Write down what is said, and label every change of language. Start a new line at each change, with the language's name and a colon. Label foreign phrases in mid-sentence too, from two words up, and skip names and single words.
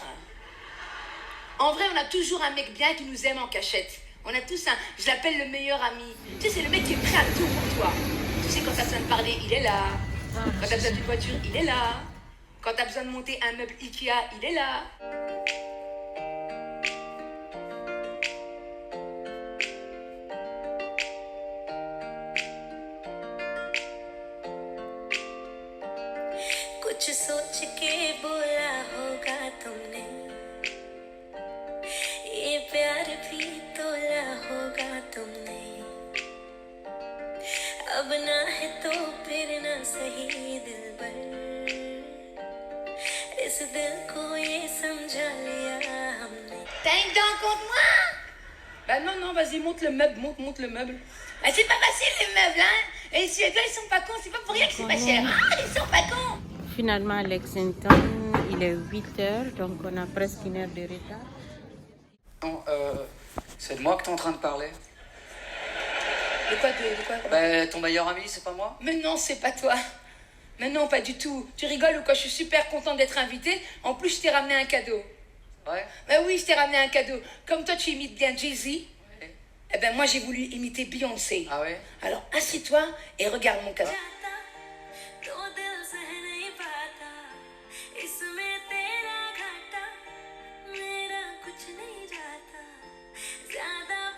French: En vrai, on a toujours un mec bien qui nous aime en cachette. On a tous un... Je l'appelle le meilleur ami. Tu sais, c'est le mec qui est prêt à tout pour toi. Tu sais, quand t'as besoin de parler, il est là. Quand t'as besoin d'une voiture, il est là. Quand t'as besoin de monter un meuble Ikea, il est là.
Hindi: कुछ सोच के बोला होगा तुमने, ये प्यार भी तोला होगा तुमने। अब ना है तो फिर ना सही दिलबर, इस दिल को ये समझा लिया हमने।
French: T'as une dent contre moi? Bah non, vas-y, monte le meuble, monte le meuble. Bah c'est pas facile les meubles, hein. Et les Suédois, ils sont pas cons, c'est pas pour rien que c'est pas cher. Ah, ils sont pas cons. Finalement, à Lexington, il est 8h, donc on a presque 1 heure de retard. Non, c'est de moi que t'es en train de parler. De quoi? Bah, ton meilleur ami, c'est pas moi? Mais non, c'est pas toi. Mais non, pas du tout. Tu rigoles ou quoi? Je suis super contente d'être invitée. En plus, je t'ai ramené un cadeau. Ouais. Bah oui, je t'ai ramené un cadeau. Comme toi, tu imites bien Jay-Z, eh ben moi, j'ai voulu imiter Beyoncé. Ah ouais? Alors, assis-toi et regarde mon cadeau.
Hindi: तो दिल सह नहीं पाता, इसमें तेरा घाटा मेरा कुछ नहीं जाता। ज्यादा